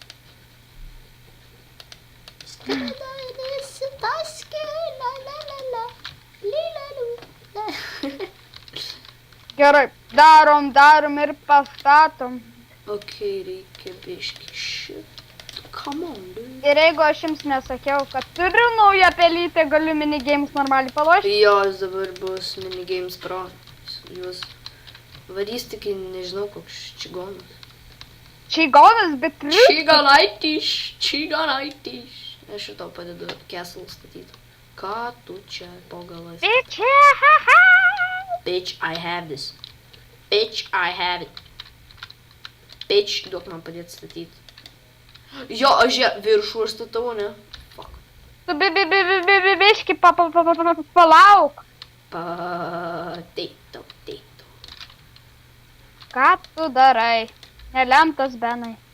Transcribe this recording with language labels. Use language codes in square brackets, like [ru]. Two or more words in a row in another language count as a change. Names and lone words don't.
[lt] Gerai, darom ir pastatom. Okei, reikia biškį šit. [en] Come on, dude. [lt] Ir jeigu aš jums nesakiau, kad turiu naują pelytę, galiu minigames normaliai palošti. Jos dabar bus [en] minigames pro. [lt] Jūs varys tik, nežinau, koks čigonas. Čigonas, bet Čigonaitiš. Aš ir tau padedu castle statyti. Ką tu čia po galais? [en] Bitch, I have this. Bitch, [lt] duok man padėti statyti. Jo, aš ją viršų statau, ne? Fuck. Tu biški palauk. Pateito. Ką tu darai? Nelemtas Benai.